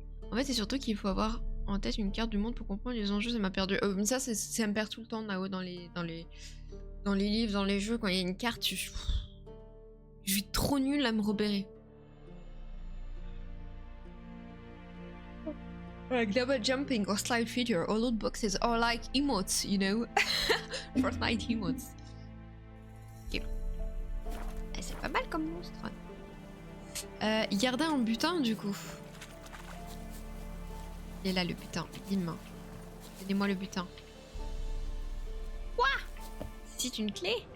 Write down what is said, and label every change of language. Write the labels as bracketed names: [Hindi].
[French] En fait c'est surtout qu'il faut avoir en tête une carte du monde pour comprendre les enjeux, ça m'a perdu. Ça me perd tout le temps Nao dans les livres, dans les jeux, quand il y a une carte, je suis trop nulle à me repérer. [English] Global jumping or slide feature or loot boxes are like emotes, you know. Fortnite emotes. Ok. [French] C'est pas mal comme monstre. Yardin en butin du coup. Il est là le butin, dis-moi. Donnez-moi le butin. Quoi? C'est une clé?